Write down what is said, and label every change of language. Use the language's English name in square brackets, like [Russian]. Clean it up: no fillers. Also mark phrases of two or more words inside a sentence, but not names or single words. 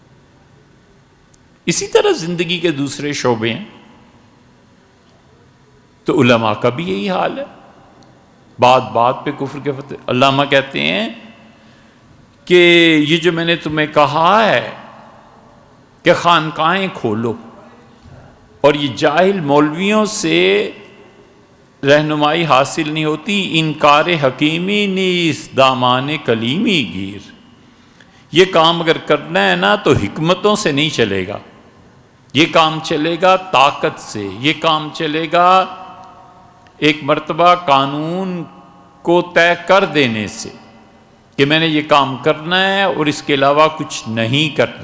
[Urdu] اسی طرح زندگی کے دوسرے شعبے ہیں، تو علماء کا بھی یہی حال ہے، بات بات پہ کفر کے فتوے۔ علامہ کہتے ہیں کہ یہ جو میں نے تمہیں کہا ہے کہ خانقاہیں کھولو، اور یہ جاہل مولویوں سے رہنمائی حاصل نہیں ہوتی، [Persian] انکار حکیمی نیز دامان کلیمی گیر۔ [Urdu] یہ کام اگر کرنا ہے نا تو حکمتوں سے نہیں چلے گا، یہ کام چلے گا طاقت سے، یہ کام چلے گا ایک مرتبہ قانون کو طے کر دینے سے کہ میں نے یہ کام کرنا ہے اور اس کے علاوہ کچھ نہیں کرنا۔